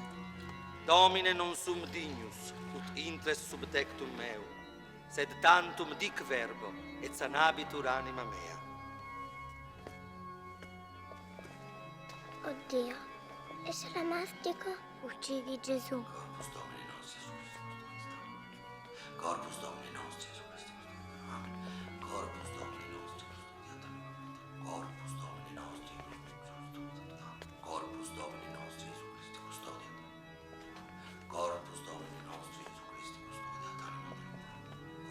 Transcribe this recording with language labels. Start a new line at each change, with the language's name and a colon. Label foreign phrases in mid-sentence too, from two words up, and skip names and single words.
Latin: Domine non sum dignus, ut intres sub tectum meu, sed tantum dic verbo, et sanabitur anima mea.
Italian: Oddio, e se la mastico? Uccidi Gesù.
Latin: Corpus Domini nostri Gesù Cristo. Corpus Domini nostri Gesù Cristo. Amen. Corpus Domini nostri Corpus Domini nostri Corpus Domini nostri Gesù Cristo custodia. Corpus Domini nostri Gesù Cristo custodia anima mea.